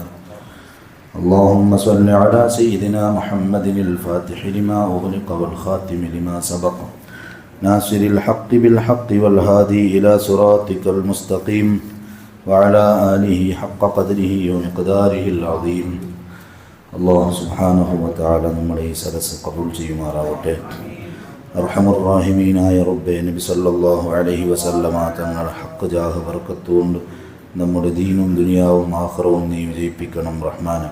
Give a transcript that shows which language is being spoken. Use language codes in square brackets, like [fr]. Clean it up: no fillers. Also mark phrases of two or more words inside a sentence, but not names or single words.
[ar] اللهم صل على سيدنا محمد الفاتح لما أغلق والخاتم لما سبق ناصر الحق بالحق والهادي إلى صراطك المستقيم وعلى آله حق قدره ومقداره العظيم. الله سبحانه وتعالى [ml] നമ്മളെ ഈ സദസ്സ് ഖബൂൽ ചെയ്യുമാറാവട്ടെ. അർഹമുർ-റഹീമീനായ റബ്ബേ, നബി [ar] صلى الله عليه وسلم [ml] തങ്ങളുടെ ഹഖ് ജാഹ് ബർക്കത്ത് കൊണ്ട് നമ്മുടെ ദീനും ദുനിയാവും ആഖിറവും നീ വിജയിപ്പിക്കണം റഹ്മാനെ.